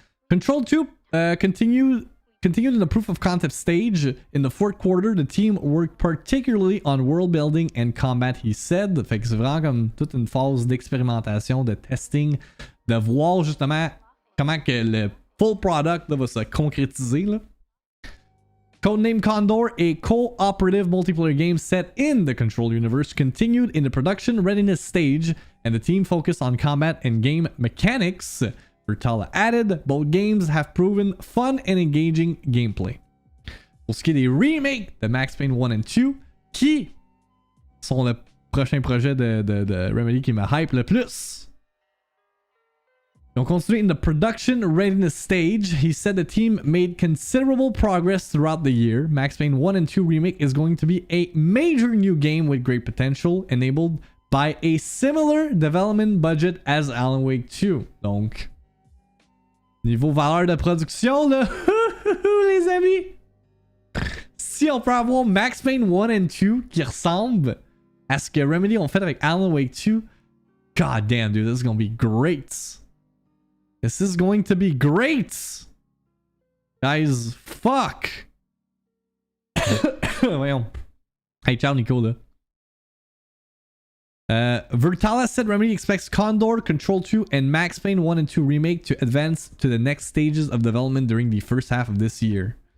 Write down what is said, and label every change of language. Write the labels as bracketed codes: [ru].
[en] Control 2 continued in the proof of concept stage. In the fourth quarter, the team worked particularly on world building and combat, he said. [fr] Fait que c'est vraiment comme toute une phase d'expérimentation, de testing, de voir justement comment que le full product là, va se concrétiser. Là. [en] Codename Condor, a cooperative multiplayer game set in the Control universe, continued in the production readiness stage, and the team focused on combat and game mechanics. Virtala added, both games have proven fun and engaging gameplay. [fr] Pour ce qui est des remakes de Max Payne 1 and 2, qui sont le prochain projet de Remedy qui me hype le plus. Ils ont continué [en] in the production readiness stage. He said the team made considerable progress throughout the year. Max Payne 1 and 2 remake is going to be a major new game with great potential, enabled by a similar development budget as Alan Wake 2. [fr] Donc, niveau valeur de production, là, les amis, si on peut avoir Max Payne 1 and 2 qui ressemble à ce que Remedy ont fait avec Alan Wake 2, [en] god damn, dude, this is gonna be great. This is going to be great. Guys, fuck. [fr] Voyons. Hey, ciao, Nico, là. [en] Virtala said Remedy expects Condor, Control 2, and Max Payne 1 and 2 remake to advance to the next stages of development during the first half of this year.